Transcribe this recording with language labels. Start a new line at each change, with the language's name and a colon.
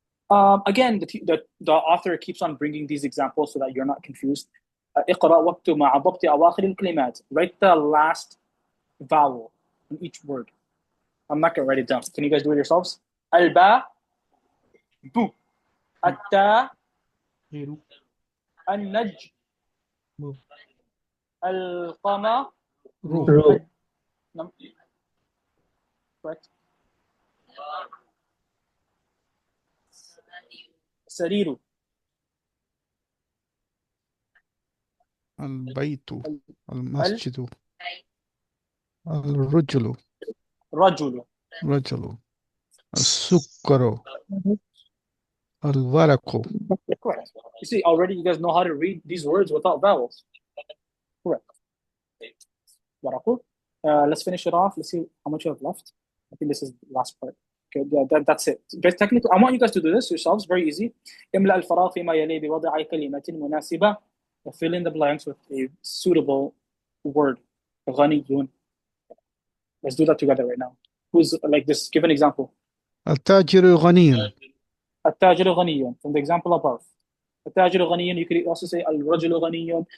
English: Again, the author keeps on bringing these examples so that you're not confused.
Arabic: اقرأ واكتب مع ضبط أواخر الكلمات.
English: Write the last vowel in each word. I'm not going to write it down. Can you guys do it yourselves?
Arabic: الباء بو، التاء النج، القمر
English: correct.
Arabic: سرير، البيت، المسجد، الرجل، رجل، السكر، الورق.
English: correct. You see, already you guys know how to read these words without vowels. Correct. ورق. Let's finish it off. Let's see how much you have left. I think this is the last part. Okay, yeah, that's it. Guys, technically, I want you guys to do this yourselves. Very easy.
Arabic: املأ الفراغ فيما يلي بوضع كلمة مناسبة.
English: Fill in the blanks with a suitable word.
Arabic: غني.
English: Let's do that together right now. Who's like this? Give an example.
Arabic: التاجر غني. التاجر غني.
English: From the example above. التاجر غني. You could also say
Arabic: الرجل غني.